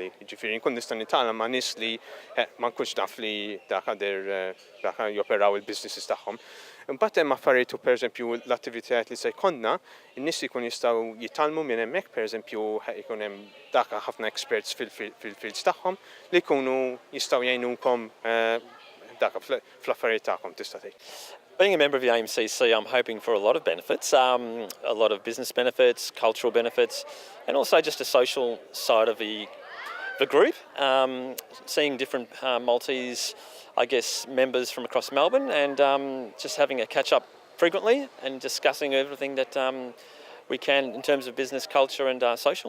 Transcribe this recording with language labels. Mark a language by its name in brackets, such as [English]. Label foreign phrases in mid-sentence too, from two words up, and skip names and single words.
[Maltese] Jiġifieri nkun nista' nitgħallem ma' nies li ma nkunx naf li dak joperaw il-businesses tagħhom. Imbagħad hemm affarijiet pereżempju l-attivitajiet li se jkollna, in-nies ikun jistgħu jitgħallmu minn hemmhekk, pereżempju ikun hemm dak ħafna experts fil-fields tagħhom li jkunu jistgħu jgħinunkom dak fl-affarijiet tagħkom tista' tgħid. [English] Being a member of the AMCC, I'm hoping for a lot of benefits, a lot of business benefits, cultural benefits, and also just a social side of the group. Seeing different Maltese, I guess, members from across Melbourne and just having a catch-up frequently and discussing everything that we can in terms of business, culture and social.